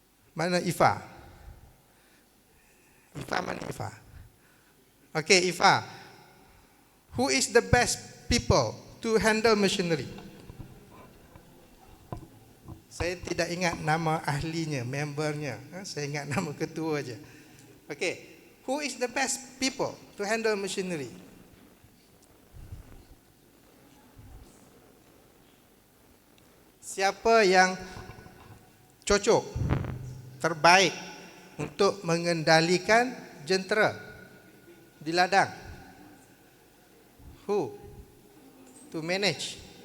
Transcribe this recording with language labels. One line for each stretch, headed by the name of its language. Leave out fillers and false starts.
Malay: Mana Ifa?
English: Ifa mana Ifa? Okay, Ifa. Who is the best people to handle machinery?
Malay: Saya tidak ingat nama ahlinya, membernya. Saya ingat nama ketua aja.
English: Okay, who is the best people to handle machinery?
Malay: Siapa yang cocok, terbaik untuk mengendalikan jentera di ladang?
English: Who? To manage.